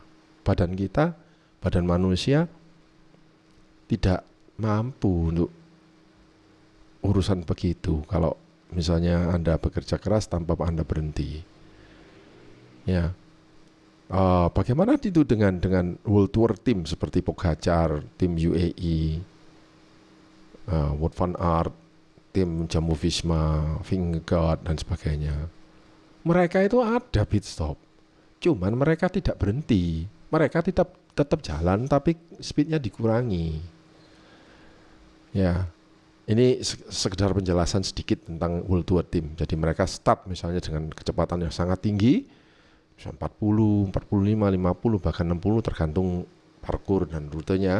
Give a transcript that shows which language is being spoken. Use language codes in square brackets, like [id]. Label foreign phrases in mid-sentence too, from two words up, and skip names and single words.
[id] Badan manusia tidak mampu untuk urusan begitu. Kalau misalnya Anda bekerja keras tanpa Anda berhenti. Ya. Bagaimana itu dengan [en] World Tour Team [id] seperti Pogacar, tim UAE, Wout van Aert, tim Jumbo Visma, Vingegaard dan sebagainya. Mereka itu ada [en] pit stop, [id] cuman mereka tidak berhenti. Mereka tetap jalan tapi speednya dikurangi. Ya, ini sekedar penjelasan sedikit tentang [en] World Tour Team. [id] Jadi mereka start misalnya dengan kecepatan yang sangat tinggi, 40, 45, 50, bahkan 60 tergantung parkur dan rutenya.